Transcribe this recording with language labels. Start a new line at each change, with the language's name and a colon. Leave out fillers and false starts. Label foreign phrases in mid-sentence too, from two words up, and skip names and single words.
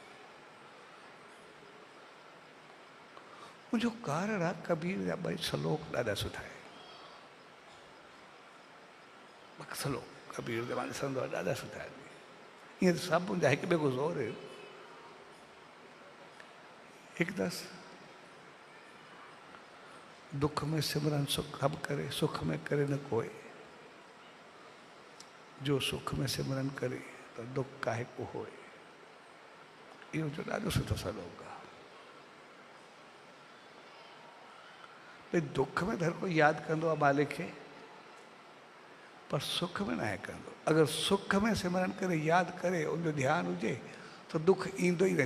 Sindhi: मुंहिंजो कारण आहे कबीर जा ॿई श्लोक ॾाढा सुठा आहिनि। श्लोक कबीर जा मां ॾिसंदो आहे ॾाढा सुठा आहिनि। ईअं त सभु मुंहिंजा हिकु ॿिए खां ज़ोर आहिनि। हिकु दस
Hindi: दुख में सिमरन सुख हब करे, सुख में करे न कोई, जो सुख में सिमरन करे तो दुख काहे को होए।
Sindhi: इहो जो ॾाढो सुठो श्लोक आहे। भई दुख में त हर कोई यादि कंदो आहे मालिक खे, पर सुख में न आहे कंदो। अगरि सुख में सिमरन करे यादि करे उनजो ध्यानु हुजे त दुख ईंदो ई न।